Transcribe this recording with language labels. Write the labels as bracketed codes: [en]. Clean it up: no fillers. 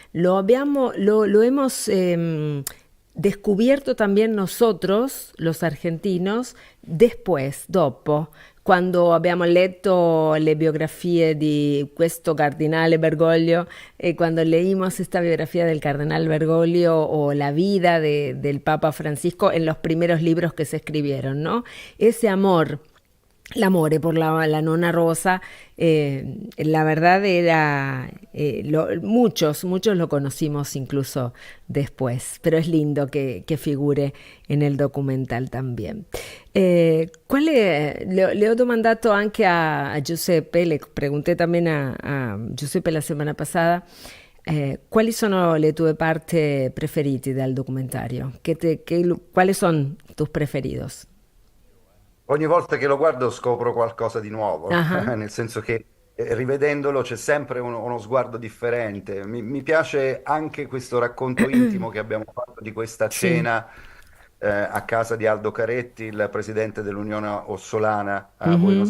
[es] Lo hemos descubierto también nosotros, los argentinos, después, [it] dopo, quando abbiamo letto le biografie di questo cardinale Bergoglio, [es] cuando leímos esta biografía del cardenal Bergoglio o la vida del Papa Francisco en los primeros libros que se escribieron, ¿no? Ese amor [it] L'amore [es] por la nona Rosa, la verdad era, muchos lo conocimos incluso después, pero es lindo que figure en el documental también. [it] Le ho domandato anche a Giuseppe, [es] le pregunté también a Giuseppe [it] la settimana passata, quali sono le tue parti preferite dal documentario? [es] ¿Cuáles son tus preferidos? [it] Ogni volta che lo guardo scopro qualcosa di nuovo, Ajá, nel senso che rivedendolo c'è sempre uno sguardo differente. Mi piace anche questo racconto intimo che abbiamo fatto di questa [es] sí. [it] cena a casa di Aldo Caretti, il presidente dell'Unione Ossolana a Buenos